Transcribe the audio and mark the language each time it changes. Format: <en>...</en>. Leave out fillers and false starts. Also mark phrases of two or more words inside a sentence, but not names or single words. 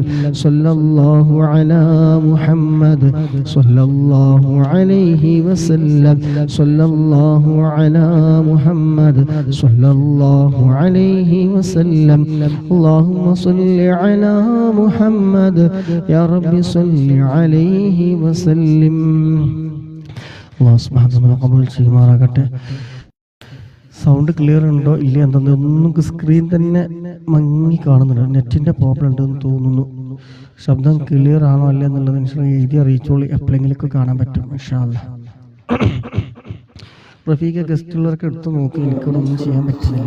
<ar>صلى الله على محمد صلى الله عليه وسلم. صلى الله على محمد صلى الله عليه وسلم. اللهم صل على محمد يا رب صل عليه وسلم. الله سبحانه وتعالى</ar> <ml>ഖബൂൽ ചെയ്യുമാറാകട്ടെ.</ml> <en>sound clear</en> <ml>ഉണ്ടോ ഇല്ല എന്തൊന്നും സ്ക്രീൻ തന്നെ മങ്ങി കാണുന്നുണ്ട്. നെറ്റിന്റെ പ്രോബ്ലം ഉണ്ടെന്ന് തോന്നുന്നു. ശബ്ദം ക്ലിയർ ആണോ അല്ല എന്നുള്ളത് എഴുതി അറിയിച്ചോളൂ. എപ്പോഴെങ്കിലൊക്കെ കാണാൻ പറ്റും</ml> <ar>إن شاء الله.</ar> <ml>റഫീഖ ഗസ്റ്റുള്ളവർക്ക് എടുത്ത് നോക്കി, എനിക്കിവിടെ ഒന്നും ചെയ്യാൻ പറ്റുന്നില്ല.</ml>